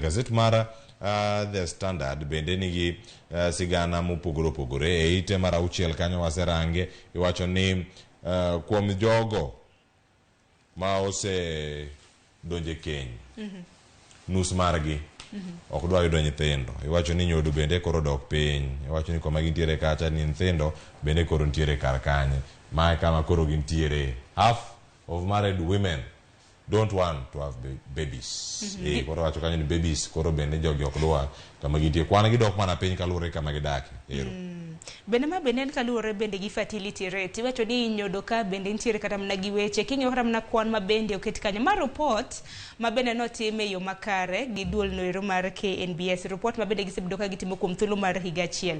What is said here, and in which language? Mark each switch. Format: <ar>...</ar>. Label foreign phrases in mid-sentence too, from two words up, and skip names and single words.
<luo>Gazet mar The Standard bende nigi sigana mopogore e ite mar 6 kanyo waserange iwacho ni kuom jogo ma ose donje keny nus margi ok dwa yudo nyithindo. Iwacho ni nyodo bende koro dok piny. Iwacho ni kuma gintiere kacha ni nyithindo bende koro ntiere kar kanye mae kama koro gintiere.</luo> <en>Half of married women don't want to have babies.</en> <luo>Koro wacho kanyo ni babies koro bende jogi ok dwa kama gintie kwan gidok mana piny kaluwore kama gidake. Bende ma bende kaluwore bende gi</luo> <en>fertility rate</en> <luo>iwacho ni nyodo ka bende nitiere kata mana gi weche king'eyo kata mana kwan ma bende oket kanyo mar report ma bende notime yo makare gi duol noero mar KNBS report ma bende gisebedo ka gitimo kuom thuolo mar higa achiel.</luo>